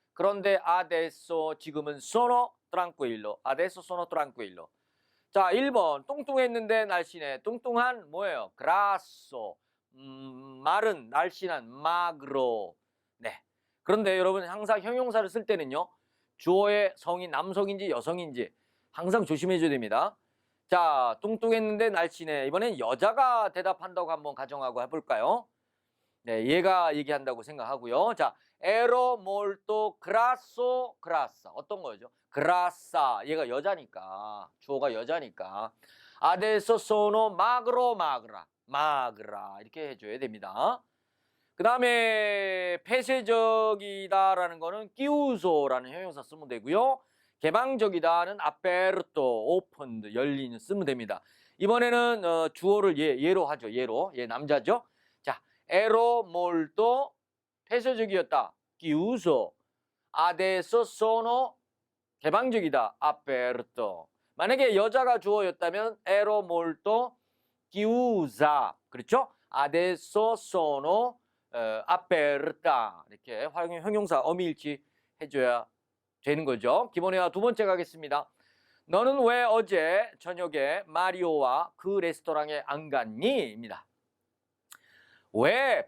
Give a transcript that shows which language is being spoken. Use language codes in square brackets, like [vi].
[it] 그런데 adesso 지금은 sono tranquillo. adesso sono tranquillo. [ko] 자, 1번 뚱뚱했는데 날씬해. 뚱뚱한 뭐예요? grasso. 마른, 날씬한 magro. 네. 그런데 여러분 항상 형용사를 쓸 때는요. 주어의 성이 남성인지 여성인지 항상 조심해 줘야 됩니다. 자, 뚱뚱했는데 날씬해. 이번엔 여자가 대답한다고 한번 가정하고 해볼까요? 네, 얘가 얘기한다고 생각하고요. [it] 자, ero molto grasso, grassa. [ko] 어떤 거죠? grassa. 얘가 여자니까. 주어가 여자니까. [it] adesso sono magro, magra. [ko] magra. 이렇게 해줘야 됩니다. 그 다음에 폐쇄적이다라는 거는 chiuso라는 형용사 쓰면 되고요. 개방적이다는 aperto, opened, 열린 쓰면 됩니다. 이번에는 주어를 얘로 하죠. 얘로. 얘 남자죠. 자, [it] ero molto [ko] 폐쇄적이었다. chiuso. [it] adesso sono 개방적이다. aperto. [ko] 만약에 여자가 주어였다면 [it] ero molto chiusa. 그렇죠? adesso sono aperta. [ko] 이렇게 형용사 어미일치 해줘야 되는 거죠. 기본회화 두 번째 가겠습니다. 너는 왜 어제 저녁에 마리오와 그 레스토랑에 안 갔니? 입니다. 왜?